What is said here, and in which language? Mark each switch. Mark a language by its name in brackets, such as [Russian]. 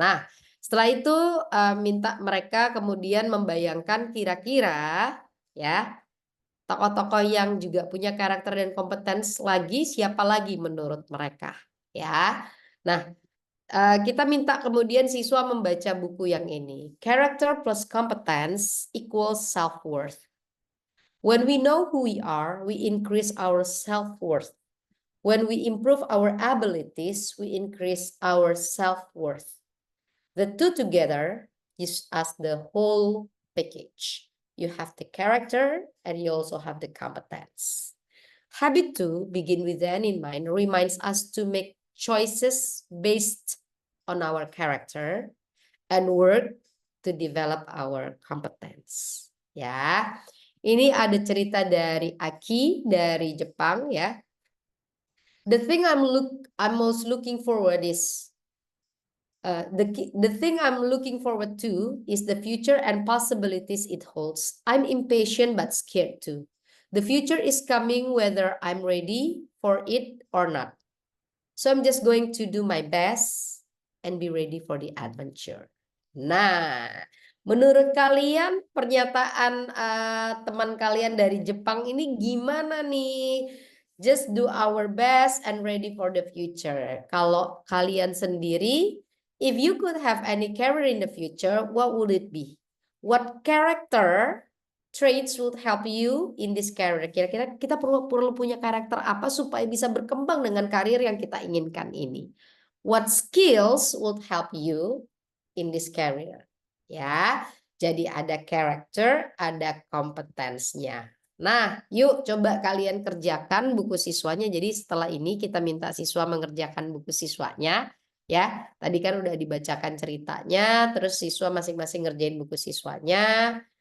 [Indonesian] Nah, setelah itu minta mereka kemudian membayangkan kira-kira ya tokoh-tokoh yang juga punya karakter dan competence lagi, siapa lagi menurut mereka ya. Nah, kita minta kemudian siswa membaca buku yang ini. [English] Character plus competence equals self-worth. When we know who we are, we increase our self-worth. When we improve our abilities, we increase our self-worth. The two together gives us the whole package. You have the character and you also have the competence. Habit 2, begin with the end in mind, reminds us to make choices based on our character and work to develop our competence. [Indonesian] Ya, ini ada cerita dari Aki dari Jepang ya. [English] The thing I'm most looking forward is the thing I'm looking forward to is the future and possibilities it holds. I'm impatient but scared too. The future is coming whether I'm ready for it or not. So I'm just going to do my best and be ready for the adventure. [Indonesian] Nah, menurut kalian pernyataan teman kalian dari Jepang ini gimana nih? [English] Just do our best and ready for the future. [Indonesian] Kalau kalian sendiri, [English] if you could have any career in the future, what would it be? What character traits would help you in this career? [Indonesian] Kira-kira kita perlu punya karakter apa supaya bisa berkembang dengan karir yang kita inginkan ini? [English] What skills would help you in this career? [Indonesian] Ya, jadi ada karakter, ada kompetensnya. Nah, yuk coba kalian kerjakan buku siswanya. Jadi setelah ini kita minta siswa mengerjakan buku siswanya. Ya, tadi kan udah dibacakan ceritanya, terus siswa masing-masing ngerjain buku siswanya.